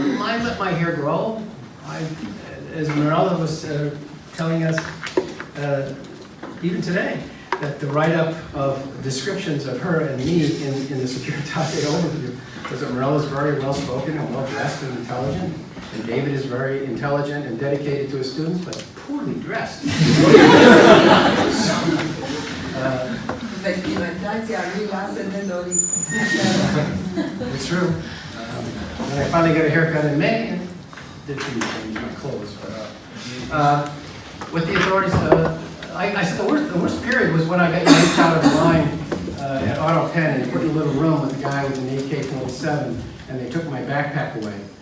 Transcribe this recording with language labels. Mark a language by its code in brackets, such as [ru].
[en] I let my hair grow. As Mirela was telling us, even today, that the write-up of descriptions of her and me in the securitate overview was that Mirela is very well-spoken and well-dressed and intelligent. And David is very intelligent and dedicated to his students, but poorly dressed. [ro] Vestimentația lui lasă de dorit. [en] It's true. And I finally got a haircut in May and didn't change my clothes. But, with the authorities, I said the worst period was when I got yanked out of the line at Auto Pen and put in a little room with a guy with an AK-47, and they took my backpack away.